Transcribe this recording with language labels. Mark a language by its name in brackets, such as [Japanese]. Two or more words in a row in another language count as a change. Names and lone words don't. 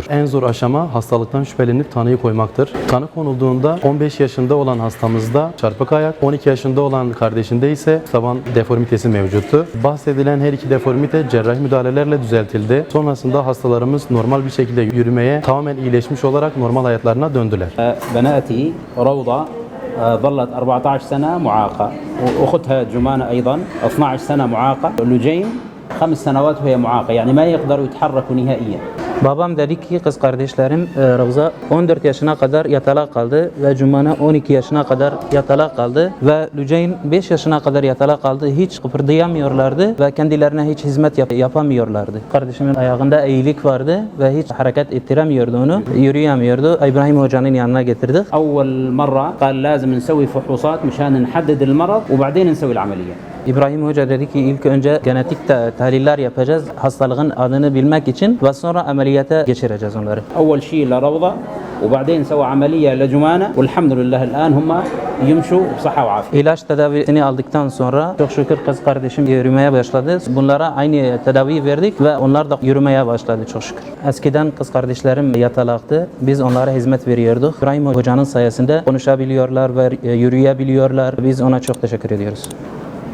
[Turkish] En zor aşama hastalıktan şüphelenip tanıyı koymaktır. Tanı konulduğunda 15 yaşında olan hastamızda çarpık ayak, 12 yaşında olan kardeşinde ise taban deformitesi mevcuttu. Bahsedilen her iki deformite cerrahi müdahalelerle düzeltildi. Sonrasında hastalarımız normal bir şekilde yürümeye tamamen iyileşmiş olarak normal hayatlarına döndüler. [Arabic] بناتي روضة ظلت 14 سنة معاقة وأختها جمانة أيضا 12 سنة معاقة لجين 5 سنوات وهي معاقة يعني ما يقدروا يتحركوا نهائيا. [Turkish] Babam dedi ki kız kardeşlerim Ravza 14 yaşına kadar yatalak kaldı ve Cumana 12 yaşına kadar yatalak kaldı ve Lüceyn 5 yaşına kadar yatalak kaldı. Hiç kıpırdayamıyorlardı ve kendilerine hiç hizmet yapamıyorlardı. Kardeşimin ayağında eğilik vardı ve hiç hareket ettiremiyordu onu. Yürüyemiyordu. İbrahim Hoca'nın yanına getirdik. [Arabic] أول مرة قال لازم نسوي فحوصات مشان نحدد المرض وبعدين نسوي العملية. [Turkish] İbrahim Hoca dedi ki ilk önce genetik tahliller yapacağız hastalığın adını bilmek için ve sonra ameliyata geçireceğiz onları. [Arabic] أول شيء لروضة وبعدين نسوي عملية لجمانة والحمد لله الآن هم يمشوا بصحة وعافية. [Turkish] İlaç tedavisini aldıktan sonra çok şükür kız kardeşim yürümeye başladı. Bunlara aynı tedavi verdik ve onlar da yürümeye başladı çok şükür. Eskiden kız kardeşlerim yatalaktı. Biz onlara hizmet veriyorduk. İbrahim Hoca'nın sayesinde konuşabiliyorlar ve yürüyebiliyorlar. Biz ona çok teşekkür ediyoruz.